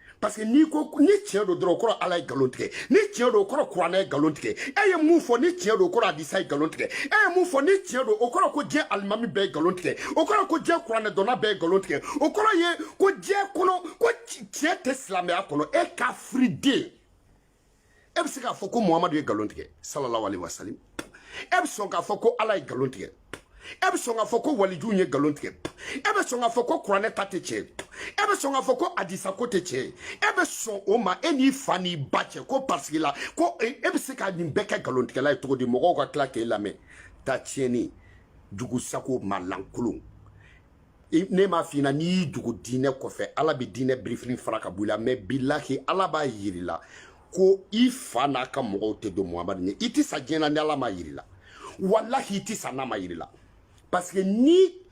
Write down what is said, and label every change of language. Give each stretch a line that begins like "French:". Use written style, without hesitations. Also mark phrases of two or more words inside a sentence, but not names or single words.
French: parce que
Bambara: ni tiɲɛ do dɔrɔn o kɔrɔ ala ye nkalon tigɛ ni tiɲɛ do o kɔrɔ kuranɛ ye nkalon tigɛ e ye mun fɔ ni tiɲɛ do o kɔrɔ hadisa ye nkalon tigɛ e ye mun fɔ ni tiɲɛ do o kɔrɔ ko diɲɛ alimami bɛɛ ye nkalon tigɛ o kɔrɔ ko diɲɛ kuranɛ dɔnna bɛɛ ye nkalon tigɛ o kɔrɔ ye ko diɲɛ kɔnɔ ko tiɲɛ tɛ silamɛya kɔnɔ e kafiriden e bɛ se k'a fɔ ko muhamadu ye nkalon tigɛ
Arabic: صلى الله عليه وسلم
Bambara: e bɛ sɔn k'a fɔ ko ala ye nkalon tigɛ e bɛ sɔn k'a fɔ ko walijuw ye nkalon tigɛ e bɛ sɔn k'a fɔ ko kuranɛ ta tɛ tiɲɛ e bɛ sɔn k'a fɔ ko hadisa ko tɛ tiɲɛ e bɛ sɔn o ma e n'i fa n'i ba cɛ ko
French: parce que
Bambara: la ko e bɛ se ka nin bɛɛ kɛ nkalontigɛla ye cogo di mɔgɔw ka tila k'e lamɛn ta tiɲɛni jugu sago malankolon ne m'a f'i ɲɛna n'i y'i dogo diinɛ kɔfɛ ala bɛ diinɛ birifini fara ka bɔ i la mais bilahi ala b'a yir'i la ko i fa n'a ka mɔgɔw tɛ don muhamadu ɲɛ i tɛ sa diɲɛ na ni ala m'a yir'i la wallahi i tɛ sa n'a ma yir'i la
French: parce que
Bambara: ni